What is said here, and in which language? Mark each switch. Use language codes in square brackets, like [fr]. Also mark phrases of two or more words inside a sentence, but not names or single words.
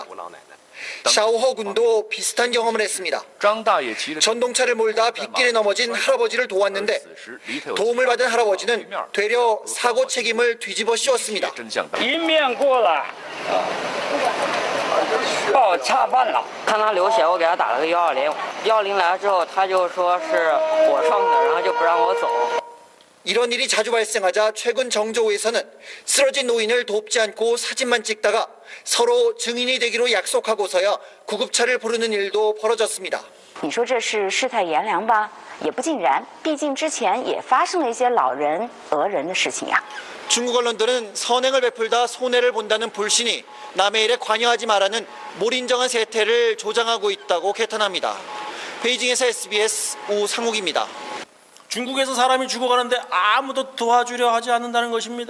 [ko] 샤오허 군도 비슷한 경험을 했습니다. 전동차를 몰다 빗길에 넘어진 할아버지를 도왔는데 도움을 받은 할아버지는 되려 사고 책임을 뒤집어 씌웠습니다. [zh] 告我恰饭了，看他流血，我给他打了个120，120来了之后，他就说是我撞的，然后就不让我走。 [ko] 이런 일이 자주 발생하자 최근 정조우에서는 쓰러진 노인을 돕지 않고 사진만 찍다가 서로 증인이 되기로 약속하고서야 구급차를 부르는 일도 벌어졌습니다. [zh] 你说这是世态炎凉吧？也不尽然，毕竟之前也发生了一些老人讹人的事情呀。 [ko] 중국 언론들은 선행을 베풀다 손해를 본다는 불신이 남의 일에 관여하지 말라는 몰인정한 세태를 조장하고 있다고 개탄합니다. 베이징에서 SBS 우상욱입니다. 중국에서 사람이 죽어가는데 아무도 도와주려 하지 않는다는 것입니다.